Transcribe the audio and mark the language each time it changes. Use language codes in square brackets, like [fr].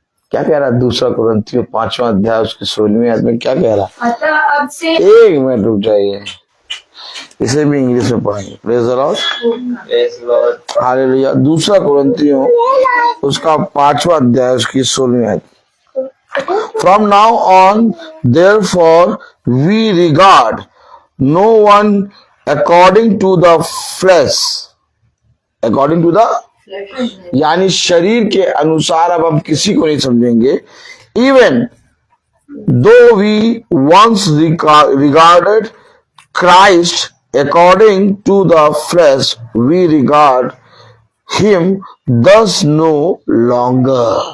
[hi] क्या कह रहा दूसरा कुरिन्थियों 5वां अध्याय उसके 16वें आयत में क्या कह रहा? अतः अब से एक मिनट रुक जाइए, इसे भी इंग्लिश में पढ़ेंगे। [en] praise the Lord, [hi] hallelujah. दूसरा कुरिन्थियों उसका 5वां अध्याय उसकी 16वीं आयत। [en] From now on, therefore, we regard no one according to the flesh. According to the, [hi] यानी शरीर के अनुसार अब हम किसी को नहीं समझेंगे। [en] Even though we once regarded Christ according to the flesh, we regard him thus no longer.